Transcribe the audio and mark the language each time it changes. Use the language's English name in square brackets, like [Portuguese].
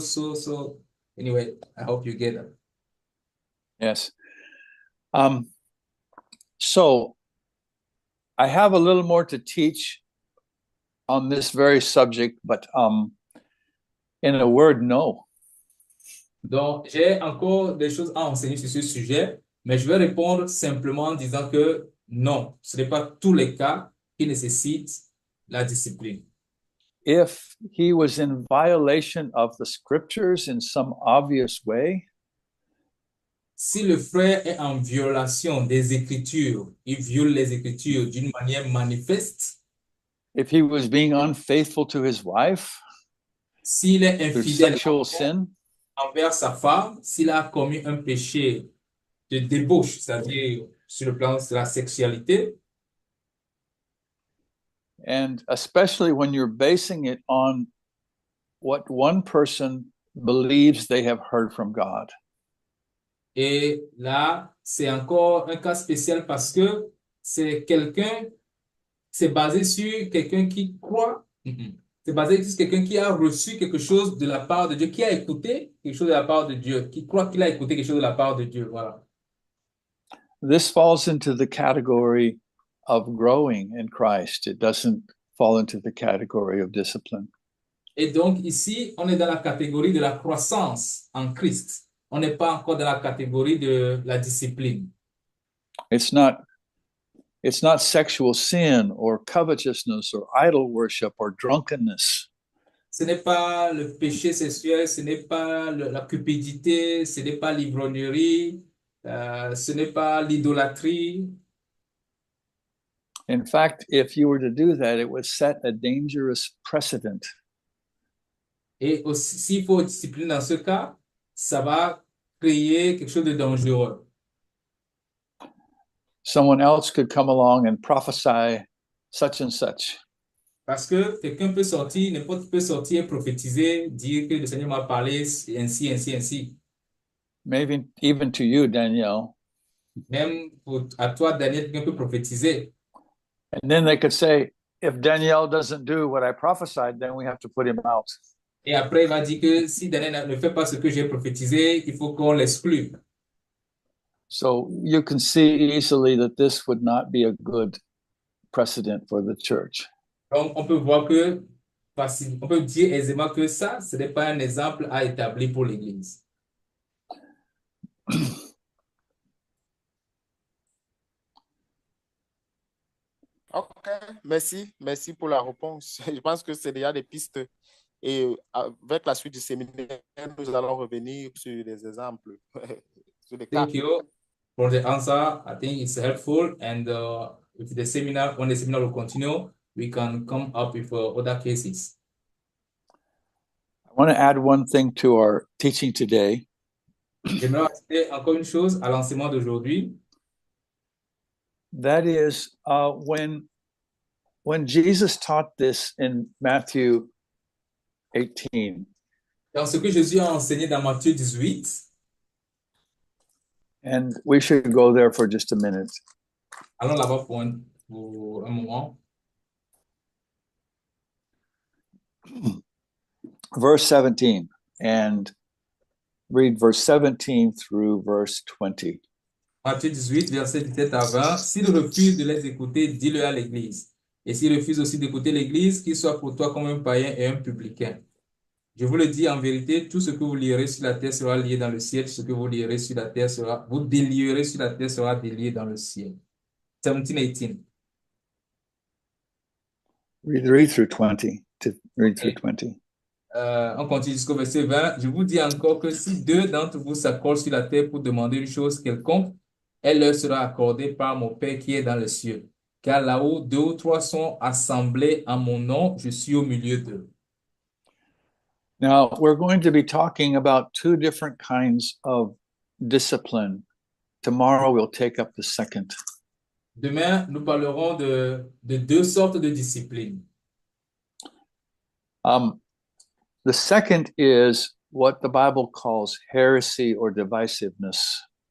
[English] So anyway, I hope you get that. Yes. So I have a little more to teach on this very subject, but in a word, no. [French] Donc, j'ai encore des choses à enseigner sur ce sujet, mais je vais répondre simplement en disant que non, ce n'est pas tous les cas qui nécessitent la discipline. [English] If he was in violation of the scriptures in some obvious way, [French] si le frère est en violation des Écritures, il viole les Écritures d'une manière manifeste, [English] if he was being unfaithful to his wife, [French] s'il est [English] through [French] infidèle [English] sexual sin, [French] envers sa femme, s'il a commis un péché de débauche, c'est-à-dire sur le plan de la sexualité, [English] And especially when you're basing it on what one person believes they have heard from God. [French] Et là, c'est encore un cas spécial parce que c'est basé sur quelqu'un qui croit. C'est basé sur quelqu'un qui a reçu quelque chose de la part de Dieu, qui a écouté quelque chose de la part de Dieu, qui croit qu'il a écouté quelque chose de la part de Dieu. Voilà. [English] This falls into the category of growing in Christ. It doesn't fall into the category of discipline. [French] Et donc ici, on est dans la catégorie de la croissance en Christ. On n'est pas encore dans la catégorie de la discipline. [English] It's not sexual sin or covetousness or idol worship or drunkenness. [French] Ce n'est pas le péché sexuel, ce n'est pas la cupidité, ce n'est pas l'ivrognerie, ce n'est pas l'idolâtrie. [English] In fact, if you were to do that, it would set a dangerous precedent. [French] Et aussi, s'il faut discipliner dans ce cas, ça va créer quelque chose de dangereux. [English] Someone else could come along and prophesy such and such. [French] Parce que quelqu'un peut sortir, n'importe qui peut sortir, prophétiser, dire que le Seigneur m'a parlé ainsi, ainsi, ainsi. [English] Maybe even to you, Danielle. [French] Même à toi, Daniel, quelqu'un peut prophétiser. [English] And then they could say, if Danielle doesn't do what I prophesied, then we have to put him out. [French] Et après, il va dire que si Daniel ne fait pas ce que j'ai prophétisé, il faut qu'on l'exclue. [English] So you can see easily that this would not be a good precedent for the church. [French] Donc, on peut voir que, on peut dire aisément que ça, ce n'est pas un exemple à établir pour l'Église. Ok, merci pour la réponse. Je pense que c'est déjà des pistes. Et avec la suite du séminaire, nous allons revenir sur des exemples, sur des cas. [English] Thank you for the answer. I think it's helpful. And if the seminar, when the seminar will continue, we can come up with other cases. I want to add one thing to our teaching today. [French] J'aimerais ajouter encore une chose à l'enseignement d'aujourd'hui. [English] That is when Jesus taught this in Matthew 18. [French] Dans ce que Jésus a enseigné dans Matthieu 18. [English] And we should go there for just a minute. [French] Allons là-bas pour un moment. [English] Verse 17, and read verse 17 through verse 20. [French] Matthieu 18, verset 17 à 20. S'il refuse de les écouter, dis-le à l'Église. Et s'il refuse aussi d'écouter l'Église, qu'il soit pour toi comme un païen et un publicain. Je vous le dis en vérité, tout ce que vous lierez sur la terre sera lié dans le ciel, ce que vous lierez sur la terre sera, vous délierez sur la terre sera délié dans le ciel. 17, 18. [English] Read through 20. Read through 20. [French] On continue jusqu'au verset 20. Je vous dis encore que si deux d'entre vous s'accordent sur la terre pour demander une chose quelconque, elle leur sera accordée par mon Père qui est dans les cieux. Car là où deux ou trois sont assemblés en mon nom, je suis au milieu d'eux. [English] Now, we're going to be talking about two different kinds of discipline. Tomorrow, we'll take up the second. [French] Demain, nous parlerons de deux sortes de disciplines. [English] The second is what the Bible calls heresy or divisiveness.